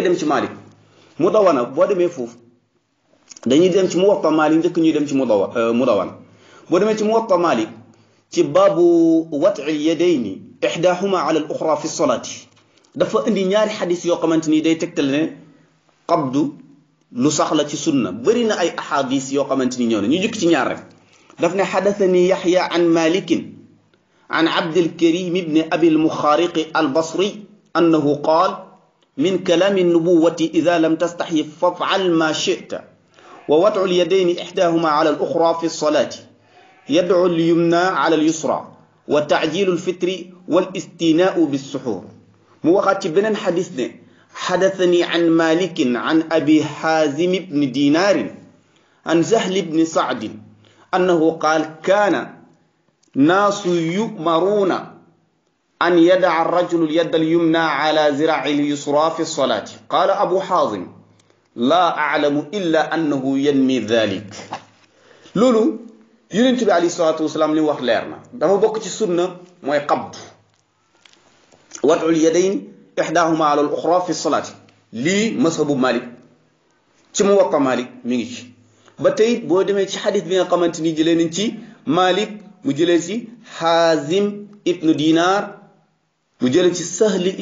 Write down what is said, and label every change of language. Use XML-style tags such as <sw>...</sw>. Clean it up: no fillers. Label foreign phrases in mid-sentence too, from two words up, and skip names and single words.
<wo>dem ci Maalik Mudawwana boo demee foofu dañuy dem ci Muwatta Maalik njëkk ñuy dem ci Mudawwana boo demee ci Muwatta Maalik ci baabu</wo> <ar>وضع اليدين إحداهما على الأخرى في الصلاة</ar> <wo>dafa indi ñaari xadis yoo xamante ni day tegtal ne qabdu lu sax la ci sunna bëri na ay ahadis yoo xamante ni ñëw na ñu jukk ci ñaar rek daf ne</wo> <ar>حدثني يحيى عن مالك عن عبد الكريم بن أبي المخارق البصري أنه قال من كلام النبوة إذا لم تستحي فافعل ما شئت ووضع اليدين إحداهما على الأخرى في الصلاة يضع اليمنى على اليسرى وتعجيل الفطر والاستيناء بالسحور</ar> <wo>mu waxaat ci beneen xadis ne</wo> <ar>حدثني عن مالك عن أبي حازم بن دينار عن سهل بن سعد أنه قال كان الناس يؤمرون أن يضع الرجل اليد اليمنى على ذراعه اليسرى في الصلاة قال أبو حازم لا أعلم إلا أنه ينمي ذلك</ar> <wo>loolu yonent bi</wo> <ar>عليه الصلاة والسلام</ar> <wo>li mu wax leer na dafa bokk ci sunna mooy qabd</wo> <ar>وضع اليدين إحداهما على الأخرى في الصلاة</ar> <wo>lii mazhabu Malik ci Muwatta Malik mi ngi ci ba tey boo demee ci xadis bi nga xamante ni jëlee nañ ci Malik mu jëlee ci Xaazim ibnu Dinaar mu jëlee ci Sahl</wo>